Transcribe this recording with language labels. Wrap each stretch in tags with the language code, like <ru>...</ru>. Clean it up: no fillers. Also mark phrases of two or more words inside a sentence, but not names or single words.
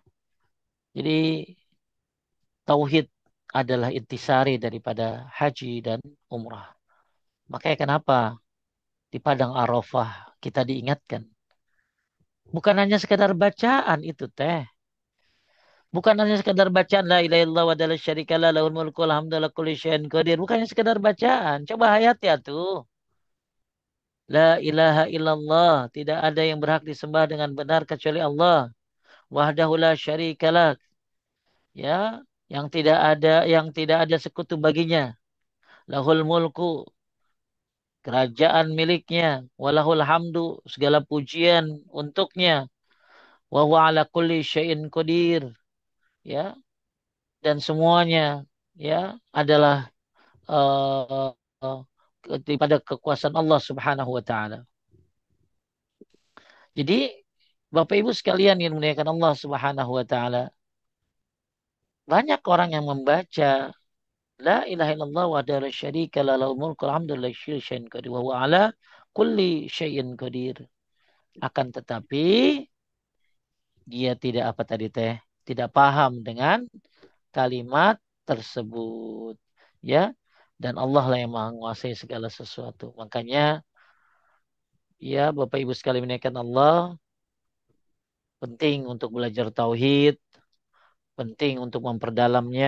<id>Jadi tauhid adalah intisari daripada haji dan umrah. Makanya kenapa di Padang Arafah kita diingatkan. Bukan hanya sekedar bacaan itu teh. Bukan hanya sekedar bacaan</id> <ar>لا إله إلا الله ولا شريك له له الملك والحمد على كل شيء قدير.</ar> <id>Bukannya sekedar bacaan. Coba hayat ya tuh.</id> <ar>لا إله إلا الله.</ar> <id>Tidak ada yang berhak disembah dengan benar kecuali Allah.</id> <ar>وحده لا شريك له.</ar> <id>Ya, yang tidak ada sekutu baginya.</id> <ar>له الملك,</ar> <id>kerajaan miliknya.</id> <ar>وله الحمد,</ar> <id>segala pujian untuknya.</id> <ar>وهو على كل شيء قدير.</ar> <id>Ya, dan semuanya ya adalah uh, uh, daripada kekuasaan</id> <ar>الله سبحانه وتعالى.</ar> <id>Jadi Bapak Ibu sekalian yang dimuliakan</id> <ar>الله سبحانه وتعالى,</ar> <id>banyak orang yang membaca</id> <ar>لا إله إلا الله ولا شريك له له الملك الحمد لله شيء قدير وهو على كل شيء قدير.</ar> <id>Akan tetapi dia tidak apa tadi teh, tidak paham dengan kalimat tersebut. Ya, dan Allah lah yang maha menguasai segala sesuatu. Makanya ya Bapak Ibu sekalian menaikkan Allah, penting untuk belajar tauhid, penting untuk memperdalamnya.</id>